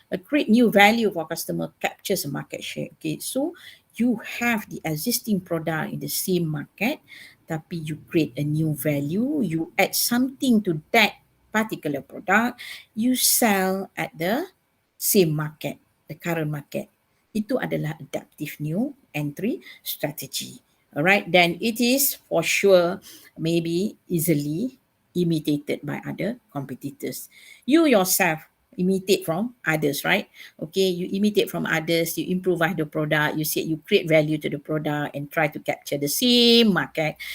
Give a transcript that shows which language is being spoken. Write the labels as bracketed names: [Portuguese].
[English] Create new value for customer, captures a market share. Okay, so you have the existing product in the same market, tapi you create a new value, you add something to that particular product, you sell at the same market, the current market. [Malay] Itu adalah adaptive new entry strategy. [English] Alright, then it is for sure maybe easily imitated by other competitors. You yourself imitate from others, right? Okay, you imitate from others, you improvise the product, you say you create value to the product and try to capture the same market.